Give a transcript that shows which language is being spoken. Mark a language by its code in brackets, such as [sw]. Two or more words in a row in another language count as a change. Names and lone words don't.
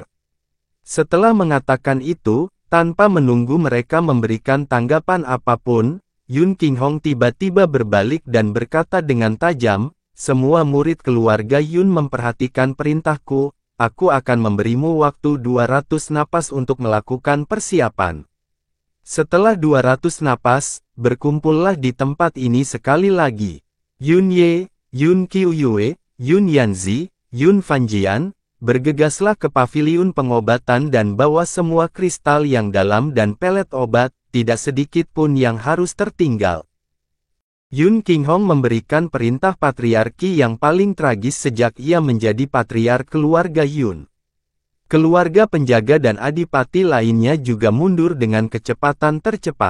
[id] Setelah mengatakan itu, tanpa menunggu mereka memberikan tanggapan apapun, Yun Qinghong tiba-tiba berbalik dan berkata dengan tajam, "Semua murid keluarga Yun memperhatikan perintahku, aku akan memberimu waktu 200 napas untuk melakukan persiapan." Setelah 200 napas, berkumpullah di tempat ini sekali lagi. Yun Ye, Yun Qiuyue, Yun Yanzi, Yun Fanjian, bergegaslah ke paviliun pengobatan dan bawa semua kristal yang dalam dan pelet obat, tidak sedikit pun yang harus tertinggal. Yun Qinghong memberikan perintah patriarki yang paling tragis sejak ia menjadi patriark keluarga Yun. Keluarga penjaga dan adipati lainnya juga mundur dengan kecepatan tercepat.